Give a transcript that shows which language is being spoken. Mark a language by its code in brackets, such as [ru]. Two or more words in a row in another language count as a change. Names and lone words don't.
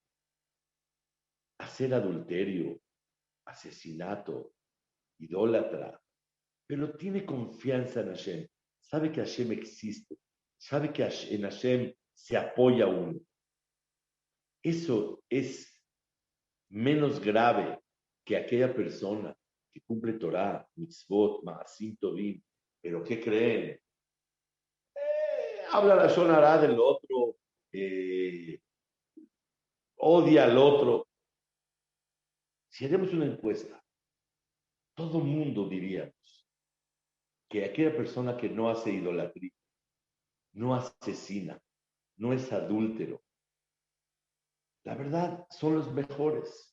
[es] Hacer adulterio, asesinato, idólatra, pero tiene confianza en Hashem. Sabe que Hashem existe, sabe que en Hashem se apoya uno. Eso es menos grave que aquella persona que cumple [he] תורה, מצוות, מעשים טובים, [es] pero ¿qué creen? Habla la shonará del otro, odia al otro. Si hacemos una encuesta, todo mundo diríamos que aquella persona que no hace idolatría, no asesina, no es adúltero, la verdad son los mejores.